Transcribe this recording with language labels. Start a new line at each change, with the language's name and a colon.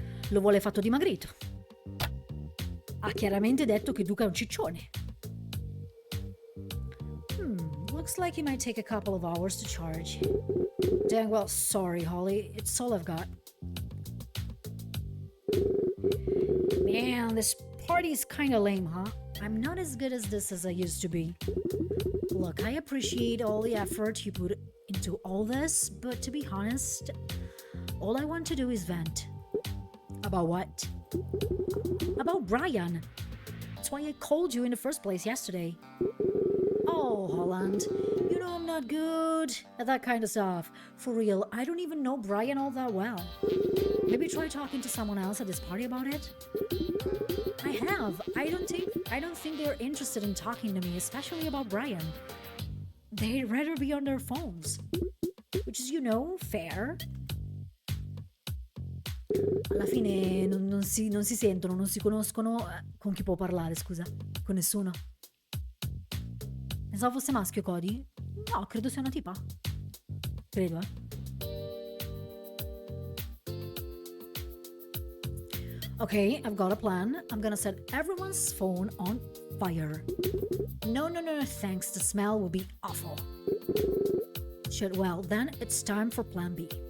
Italian: Lo vuole fatto dimagrito. Ha chiaramente detto che Duca è un ciccione.
English: Looks like it might take a couple of hours to charge. Dang, well, sorry, Holly. It's all I've got. Man, this party's kinda lame, huh? I'm not as good as this as I used to be. Look, I appreciate all the effort you put into all this, but to be honest, all I want to do is vent. About what? About Brian. That's why I called you in the first place yesterday. Oh, Holland, you know I'm not good at that kind of stuff. For real, I don't even know Brian all that well. Maybe try talking to someone else at this party about it? I have. I don't think they're interested in talking to me, especially about Brian. They'd rather be on their phones. Which is, fair.
Italian: Alla fine non si sentono, non si conoscono. Con chi può parlare, scusa? Con nessuno. Pensavo fosse maschio, Cody? No, credo sia una tipa. Credo,
English: Okay, I've got a plan. I'm gonna set everyone's phone on fire. No, thanks. The smell will be awful. Shit, well, then it's time for plan B.